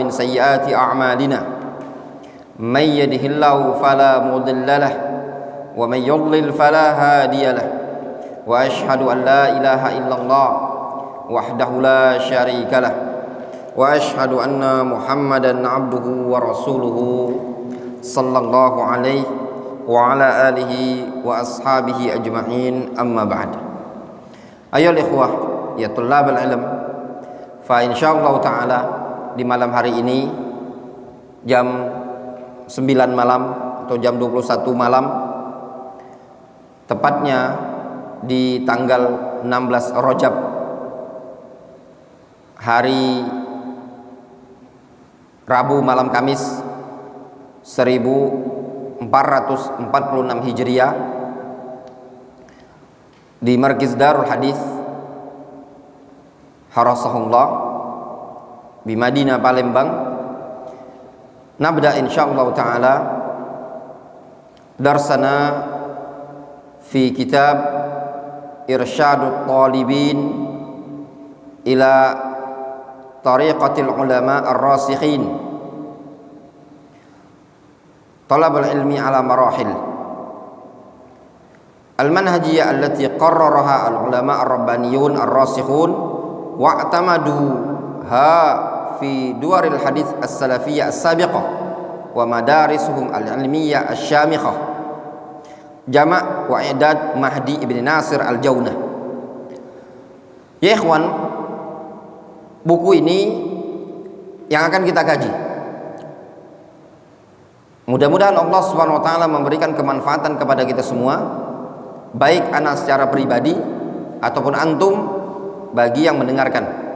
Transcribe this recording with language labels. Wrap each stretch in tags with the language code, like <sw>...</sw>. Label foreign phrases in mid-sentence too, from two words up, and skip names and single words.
<ar>من سيئات أعمالنا من يهده الله فلا مضل له ومن يضلل فلا هادي له وأشهد أن لا إله إلا الله وحده لا شريك له وأشهد أن محمدا عبده ورسوله صلى الله عليه وعلى آله وأصحابه أجمعين، أما بعد.</ar> <id>Ayolah ikhwah</id> <ar>يا طلاب العلم,</ar> <id>fa</id> <ar>إن شاء الله تعالى</ar> <id>di malam hari ini jam 9 malam atau jam 21 malam, tepatnya di tanggal 16 Rajab, hari Rabu malam Kamis 1446 Hijriah, di Markiz Darul Hadis Harasahullah di Madinah Palembang.</id> <ar>نبدأ إن شاء الله تعالى درسنا في كتاب إرشاد الطالبين إلى طريقة العلماء الراسخين طلب العلم على المراحل المنهجية التي قررها العلماء الربانيون الراسخون واعتمدوها في دور الحديث السلفية السابقة ومدارسهم العلمية الشامخة، جمع وإعداد مهدي بن ناصر الجونة.</ar> <id>Ya ikhwan, buku ini yang akan kita kaji, mudah-mudahan Allah</id> <ar>سبحانه وتعالى</ar> <id>memberikan kemanfaatan kepada kita semua, baik ana secara pribadi ataupun antum bagi yang mendengarkan.</id>